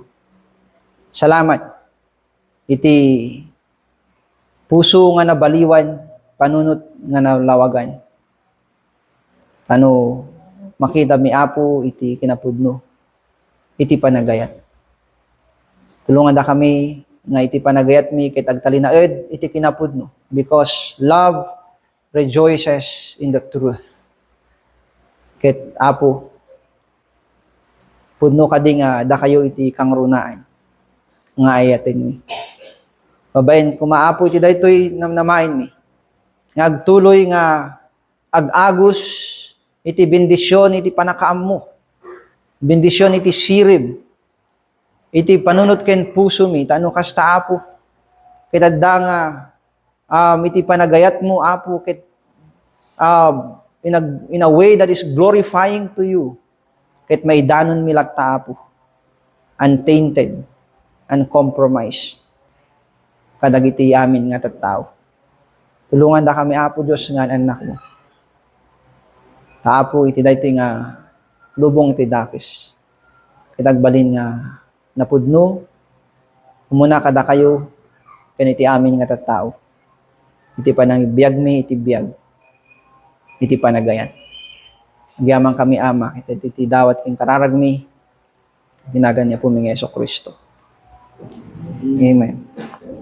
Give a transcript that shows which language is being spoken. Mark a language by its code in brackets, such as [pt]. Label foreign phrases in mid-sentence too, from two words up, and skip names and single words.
[ilo] Salamat iti puso nga nabaliwan, panunot nga nalawagan. Ano makita mi Apo iti kinapudno iti panagayat. Tulungan da kami nga iti panagayat mi ket agtalinaed iti kinapudno [en] because love rejoices in the truth. [ilo] Ket Apo, pudno kadi nga da kayo iti kangrunaan nga ayaten mi. Babaen kumaapo iti daytoy namnamain mi. Nga agtuloy nga agagos iti bendisyon iti panakaam mo. Bendisyon iti sirib. Iti panunot ken puso mi tano kasta Apo. Ket adda nga iti panagayat mo, Apo, ket [en] in a way that is glorifying to you. [ilo] Ket maidanon mi lakta, Apo. [en] Untainted, uncompromised. [ilo] Kadagiti amin nga tattao. Tulungan da kami, Apo Dios, nga anak mo. Apo, iti daytoy nga lubong iti dakis. Kitagbalin nga napudno, umuna kada kayo, ken iti amin nga tattao. Iti panangibiyag mi, iti biyag. Iti panagayat. Nagyamang kami Ama, iti dawat king kararag mi, tinagan niya po mi Hesus Kristo. Amen.